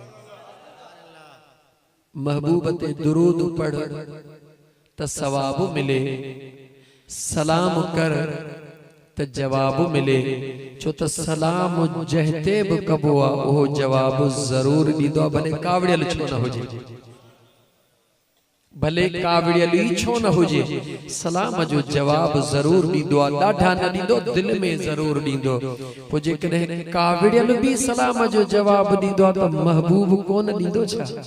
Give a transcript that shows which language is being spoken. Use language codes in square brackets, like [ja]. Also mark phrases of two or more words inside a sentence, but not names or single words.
[sd] महबूब ते दुरूद पढ़ त सवाब मिले सलाम कर त जवाब मिले छो त सलाम जहते बि कबो आ उहो जवाब जरूर ॾींदो भले कावड़ियल छो न हुजे भले कावड़ियल ही छो न हुजे सलाम जो जवाब जरूर ॾींदो आ ॾाढा न ॾींदो दिल में जरूर ॾींदो पोइ जेकॾहिं कावड़ियल भी सलाम जो जवाब ॾींदो आ त महबूब कोन ॾींदो छा